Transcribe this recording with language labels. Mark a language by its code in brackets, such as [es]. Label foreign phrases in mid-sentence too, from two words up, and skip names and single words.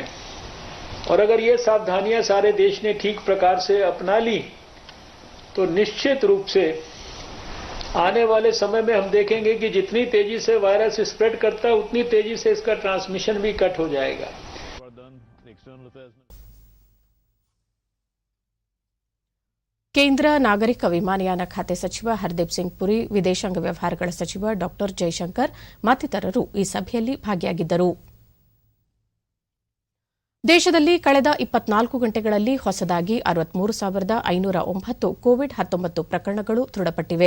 [hi] और अगर ये सावधानियां सारे देश ने ठीक प्रकार से अपना ली तो निश्चित रूप से आने वाले समय में हम देखेंगे कि जितनी तेजी से [en] virus spread [hi] करता है उतनी तेजी से इसका ट्रांसमिशन भी कट हो जाएगा. [kn] ಕೇಂದ್ರ ನಾಗರಿಕ ವಿಮಾನಯಾನ ಖಾತೆ ಸಚಿವ ಹರ್ದೀಪ್ ಸಿಂಗ್ ಪುರಿ, ವಿದೇಶಾಂಗ ವ್ಯವಹಾರಗಳ ಸಚಿವ ಡಾ ಜೈಶಂಕರ್ ಮತ್ತಿತರರು ಈ ಸಭೆಯಲ್ಲಿ ಭಾಗಿಯಾಗಿದ್ದರು. ದೇಶದಲ್ಲಿ ಕಳೆದ 24 ಗಂಟೆಗಳಲ್ಲಿ ಹೊಸದಾಗಿ 63,509 ಕೋವಿಡ್-19 ಪ್ರಕರಣಗಳು ದೃಢಪಟ್ಟಿವೆ.